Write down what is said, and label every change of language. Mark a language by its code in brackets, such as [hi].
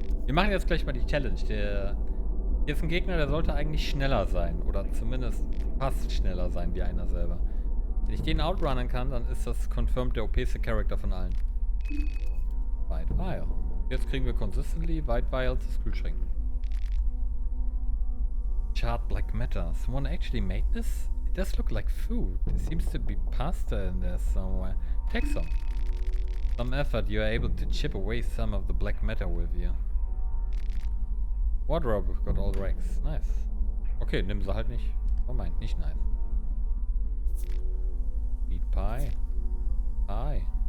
[de] Wir machen jetzt gleich mal die Challenge. Hier ist ein Gegner, der sollte eigentlich schneller sein. Oder zumindest fast schneller sein wie einer selber. Wenn ich den outrunnen kann, dann ist das confirmed der OP-ste Charakter von allen. White Vial. Jetzt kriegen wir consistently White Vials aus Kühlschränken. [en] Charred black matter. Someone actually made this? It does look like food. There seems to be pasta in there somewhere. Take some. Some effort, you are able to chip away some of the black matter with you. Wardrobe, we've got all racks. Nice. [de] Okay, nimm sie halt nicht. Oh mein, nicht nice. [en] Meat pie. Pie.